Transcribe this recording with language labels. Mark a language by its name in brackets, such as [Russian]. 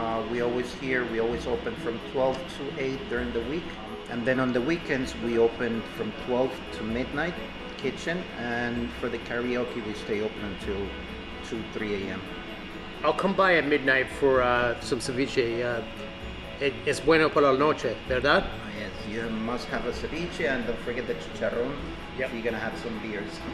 [English] We always open from 12 to 8 during the week, and then on the weekends we open from 12 to midnight kitchen, and for the karaoke we stay open until 2-3 a.m. I'll come by at midnight for some ceviche. [Spanish] Es bueno por la noche, ¿verdad? [English] Yes, you must have a ceviche, and don't forget the chicharron. Yep. You're gonna have some beers.